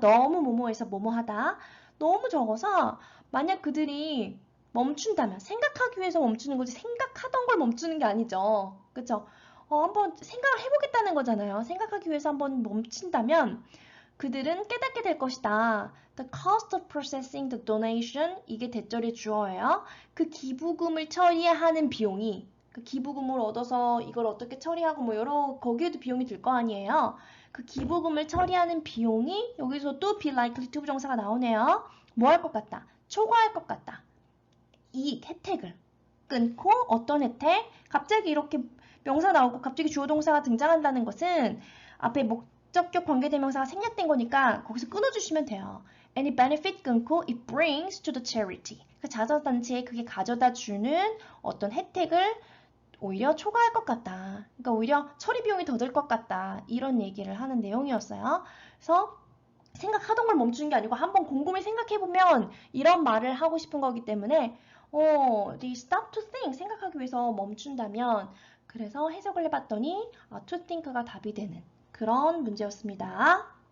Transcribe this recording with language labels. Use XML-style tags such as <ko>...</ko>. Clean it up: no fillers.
<ko>너무 뭐뭐해서 뭐뭐하다. 너무 적어서 만약 그들이 멈춘다면 생각하기 위해서 멈추는 거지 생각하던 걸 멈추는 게 아니죠. 그쵸? 한번 생각을 해보겠다는 거잖아요. 생각하기 위해서 한번 멈춘다면 그들은 깨닫게 될 것이다.</ko> <en>The cost of processing the donation,</en> <ko>이게 대절의 주어예요. 그 기부금을 처리하는 비용이, 그 기부금을 얻어서 이걸 어떻게 처리하고 뭐 여러 거기에도 비용이 들 거 아니에요. 그 기부금을 처리하는 비용이 여기서 또 be likely to 부정사가 나오네요. 뭐 할 것 같다? 초과할 것 같다. 이익, 혜택을 끊고 어떤 혜택? 갑자기 이렇게 명사 나오고 갑자기 주어 동사가 등장한다는 것은 앞에 목적격 관계대명사가 생략된 거니까 거기서 끊어주시면 돼요.</ko> <en>Any benefit</en> <ko>끊고</ko> <en>it brings to the charity.</en> <ko>그 자선단체에 그게 가져다 주는 어떤 혜택을 오히려 초과할 것 같다. 그러니까 오히려 처리 비용이 더 들 것 같다. 이런 얘기를 하는 내용이었어요. 그래서 생각하던 걸 멈추는 게 아니고 한번 곰곰이 생각해보면 이런 말을 하고 싶은 거기 때문에</ko> <en>they stop to think,</en> <ko>생각하기 위해서 멈춘다면 그래서 해석을 해봤더니 to think가 답이 되는 그런 문제였습니다.</ko>